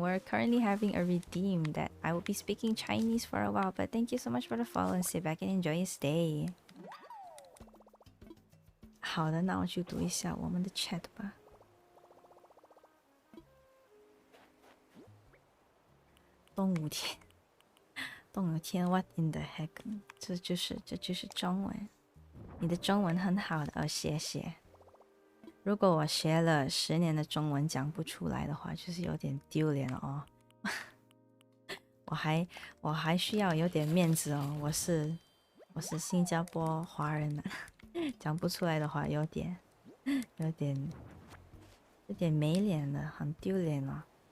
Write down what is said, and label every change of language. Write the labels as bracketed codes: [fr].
[en] We're currently having a redeem that I will be speaking Chinese for a while, but thank you so much for the follow and sit back and enjoy your stay. [zh] 好的，那我就读一下我们的 chat 吧。 [en] 动物天，What in the heck？ [zh] 这就是中文。你的中文很好的哦，谢谢。如果我学了10年的中文讲不出来的话，就是有点丢脸了哦。我还需要有点面子哦，我是新加坡华人呢，讲不出来的话有点没脸了，很丢脸哦。